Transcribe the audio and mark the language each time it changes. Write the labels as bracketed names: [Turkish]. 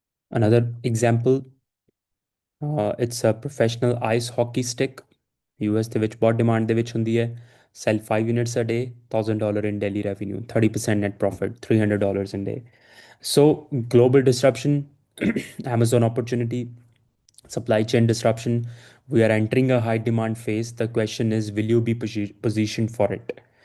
[English] Another example, it's a professional ice hockey stick. [Punjabi] US ਦੇ ਵਿੱਚ ਬਹੁਤ ਡਿਮਾਂਡ ਦੇ ਵਿੱਚ ਹੁੰਦੀ ਹੈ. [English] Sell 5 units a day, $1,000 in daily revenue, 30% net profit, $300 in day. So global disruption, Amazon opportunity, supply chain disruption. We are entering a high demand phase. The question is, will you be positioned for it?